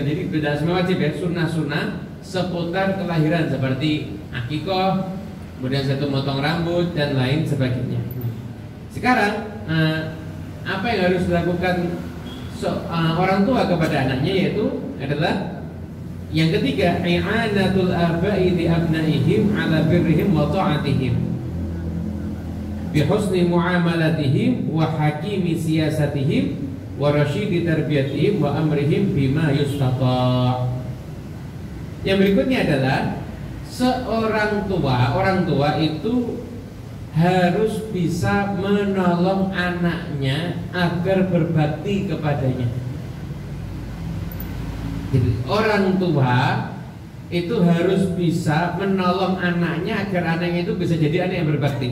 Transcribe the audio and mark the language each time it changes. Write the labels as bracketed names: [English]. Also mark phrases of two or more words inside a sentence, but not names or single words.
[Indonesian] Jadi beda semua wajib ya, sunnah-sunnah seputar kelahiran seperti akikoh, kemudian satu motong rambut dan lain sebagainya. Sekarang apa yang harus dilakukan orang tua kepada anaknya, yaitu adalah yang ketiga, [Arabic] إعانة الآباء لأبنائهم على برهم وطاعتهم بحسن معاملتهم وحكيم سياستهم ورشيد تربيتهم وأمرهم بما يستطاع'. [Indonesian] Yang berikutnya adalah orang tua itu harus bisa menolong anaknya agar berbakti kepadanya. Jadi orang tua itu harus bisa menolong anaknya agar anaknya itu bisa jadi anak yang berbakti.